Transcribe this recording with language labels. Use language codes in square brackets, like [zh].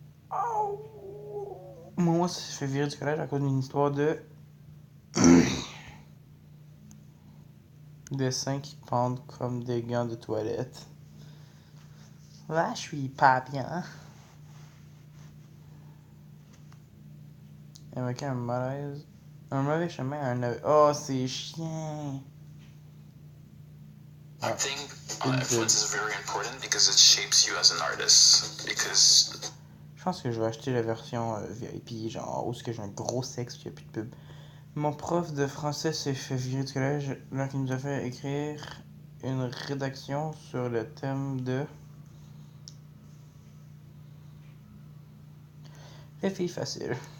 [fr] Oh! Moi, ça se fait virer du collège à cause d'une histoire de dessins qui pendent comme des gants de toilette. Là, je suis pas bien. Avec un malaise. Un mauvais chemin, Oh, c'est chiant! [en] I think influence is very important because it shapes you as an artist. Because [fr] Je pense que je vais acheter la version VIP, genre où est-ce que j'ai un gros sexe puis il n'y a plus de pub. Mon prof de français s'est fait virer du collège là qu'il nous a fait écrire une rédaction sur le thème de les filles faciles.